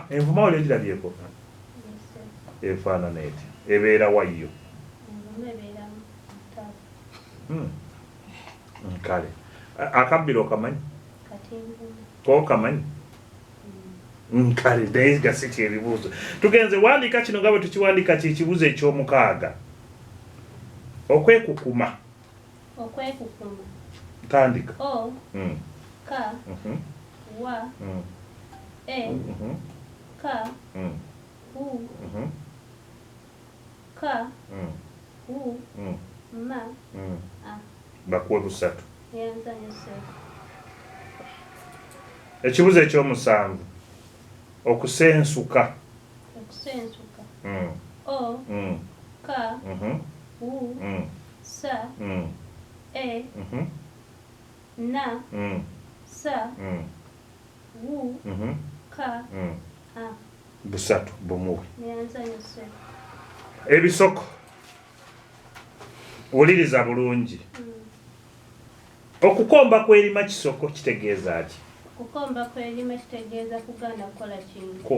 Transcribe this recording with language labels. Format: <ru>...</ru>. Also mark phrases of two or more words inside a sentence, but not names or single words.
<lg>Envuma oli ogirabyeko efaanana eti ebeera wayyo kale akabbiro okamanyi okamanyi kale naye gasiki ebibuuzo. Tugenze wandiika kino nga bwe tukiwandiika kyekibuuzo eky'omukaaga. Okwekukuma. Tandika. O ka wa e ka u ka u ma a. Bakuwe busatu. Ekibuuzo eky'omusanvu. Okusensuka. O ka u sa e na sa wu ka a. Busatu bumuwe. Ebisoko. Wuliriza bulungi. Okukomba kw'erima kisoko kitegeeza ki? Okukomba kw'erima kitegeeza kugaana kukola kintu.</lg>